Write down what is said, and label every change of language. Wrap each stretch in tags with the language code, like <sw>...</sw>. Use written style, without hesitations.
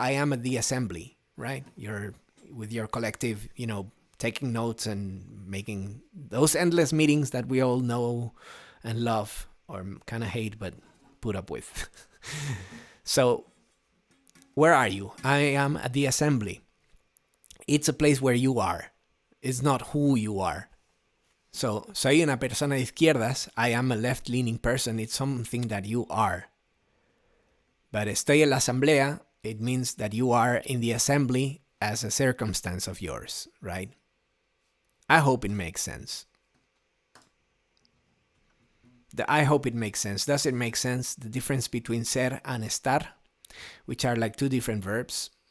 <en>I am at the assembly, right? You're with your collective, you know, taking notes and making those endless meetings that we all know and love, or kind of hate, but put up with. So, where are you? I am at the assembly. It's a place where you are. It's not who you are.</en> <es>So, soy una persona de izquierdas.</es> <en>I am a left-leaning person. It's something that you are. But</en> <es>estoy en la asamblea,</es> <en>it means that you are in the assembly as a circumstance of yours, right? I hope it makes sense. I hope it makes sense. Does it make sense? The difference between ser and estar, which are like two different verbs.</en>